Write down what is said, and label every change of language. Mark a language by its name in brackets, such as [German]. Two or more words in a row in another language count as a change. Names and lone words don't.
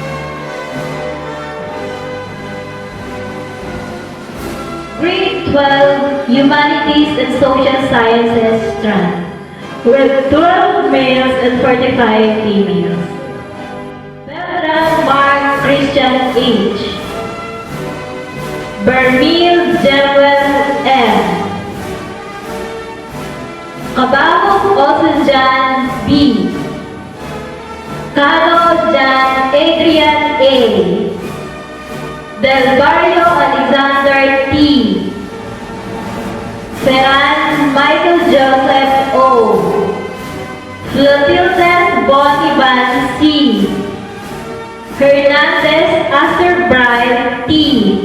[English] Grade 12 Humanities and Social Sciences strand with 12 males and 45 females. Beltran Mark Christian H. Bermil Jewel M. Kabahog Osunjan B. Cano Jan Adrian A. Del Barrio Alexander T. Ferran Michael Joseph O. Clotilde Bonivan C. Hernandez Astor Bride T.